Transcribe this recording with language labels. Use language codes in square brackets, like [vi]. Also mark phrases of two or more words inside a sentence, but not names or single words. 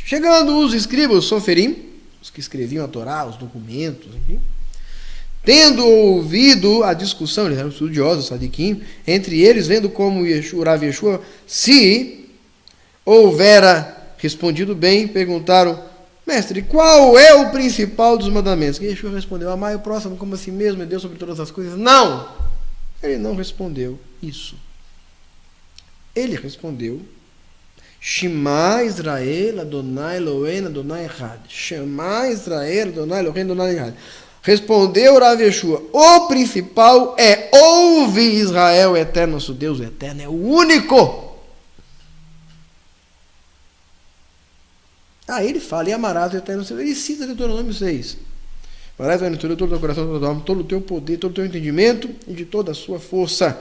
[pt] Chegando os escribas, os soferim, os que escreviam a Torá, os documentos, enfim, Tendo ouvido a discussão, eles eram estudiosos, sadiquim, entre eles, vendo como Rav Yeshua se houvera respondido bem, perguntaram: mestre, qual é o principal dos mandamentos? E Yeshua respondeu: amai o próximo como a si mesmo, é Deus sobre todas as coisas. Não! Ele não respondeu isso. Ele respondeu: [he] שמע ישראל, אדוני אלוהינו, אדוני אחד. שמע ישראל, אדוני אלוהינו, אדוני אחד. [pt] Respondeu Rav Yeshua: o principal é: ouve Israel, eterno, nosso Deus, o eterno é o único. Aí ele fala: e amarás o eterno Senhor. Ele cita Deuteronômio 6. Amarás o eterno Senhor de todo o coração, todo o alma, todo o teu poder, todo o teu entendimento e de toda a sua força.